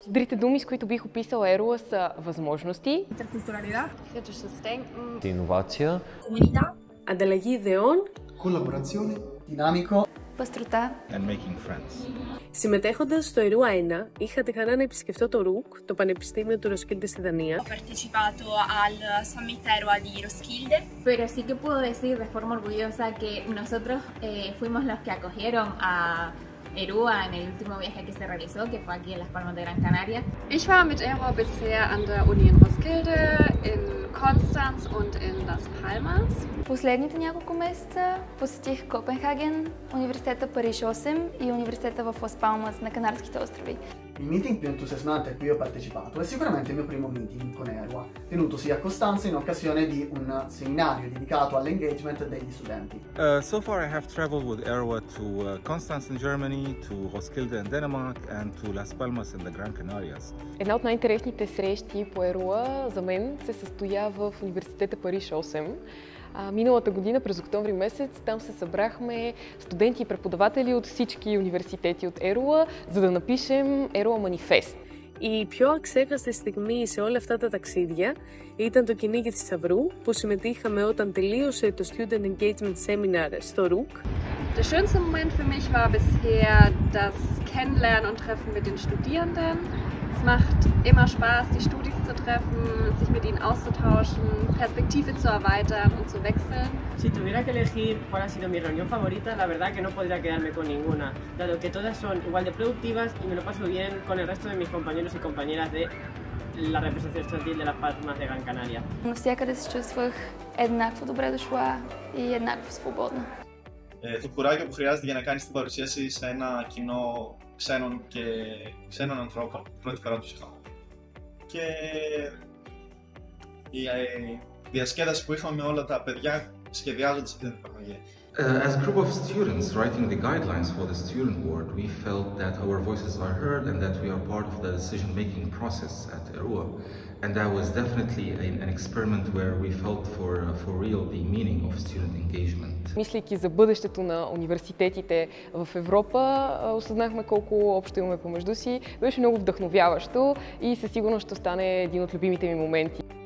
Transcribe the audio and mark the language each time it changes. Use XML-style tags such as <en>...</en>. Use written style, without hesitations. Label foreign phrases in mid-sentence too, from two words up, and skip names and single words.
<bg>Другите думи, с които бих описала Ерua, са възможности, интеркултуралитет,</bg> <de>kritisches Denken,</de> <bg>Инновация,</bg> <it>comunità,</it> <el>ανταλλαγή ιδεών,</el> <it>collaborazione, dinamico, παστρωτά</it> <en>and making friends.</en> <el>Συμμετέχοντας στο Ερούα 1, είχα τη χαρά να επισκεφτώ το RUC, το Πανεπιστήμιο του Roskilde στη Δανία.</el> <it>Ho partecipato al Summit Erua di Roskilde.</it> <es>Pero sí que puedo decir de forma orgullosa que nosotros fuimos los que acogieron a Erua en el último viaje que se realizó, que fue aquí en Las Palmas de Gran Canaria.</es> <de>Ich war mit Erua bisher an der Uni in Roskilde, in Konstanz und in Las Palmas.</de> <bg>Последните няколко месеца посетих Копенхаген, университета Париж 8 и университета в Лас Палмас на Канарските острови.</bg> <it>Il meeting più entusiasmante a cui ho partecipato è sicuramente il mio primo meeting con Erua, tenutosi a Costanza in occasione di un seminario dedicato all'engagement degli studenti.</it> <en>So far I have traveled with Erua to Constance in Germany, to Roskilde in Denmark and to Las Palmas in the Gran Canarias.</en> <bg>Една от най-интересните срещи по Ерua за мен се състоя в университета Париж 8. Миналата година, през октомври месец, там се събрахме студенти и преподаватели от всички университети от Ерua, за да напишем Erua Manifest.</bg> <el>Η πιο αξέχαστη στιγμή σε όλα αυτά τα ταξίδια ήταν το κυνήγι θησαυρού που συμμετείχαμε όταν τελείωσε το</el> <en>Student Engagement Seminar</en> <el>στο RUC.</el> <de>Der schönste Moment für mich war bisher das Kennenlernen und Treffen mit den Studierenden. Es macht immer Spaß, die Studis zu treffen, sich mit ihnen auszutauschen, Perspektive zu erweitern und zu wechseln.</de> <es>Si tuviera que elegir cuál ha sido mi reunión favorita, la verdad que no podría quedarme con ninguna, dado que todas son igual de productivas y me lo paso bien con el resto de mis compañeros y compañeras de la representación estudiantil de Las Palmas de Gran Canaria.</es> <bg>Навсякъде се чувствах еднакво добре дошла и еднакво свободна.</bg> <el>Το κουράγιο που χρειάζεται για να κάνεις την παρουσίαση σε ένα κοινό ξένων ανθρώπων, πρώτη φορά τους είχαμε. Και η διασκέδαση που είχαμε με όλα τα παιδιά σχεδιάζοντας αυτή την εφαρμογή.</el> <en>As a group of students writing the guidelines for the student board, we felt that our voices are heard and that we are part of the decision-making process at Erua. And that was definitely an experiment where we felt for real the meaning of student engagement.</en> <bg>Мислейки за бъдещето на университетите в Европа, осъзнахме колко общо имаме помежду си. Беше много вдъхновяващо и със сигурност ще стане един от любимите ми моменти.</bg>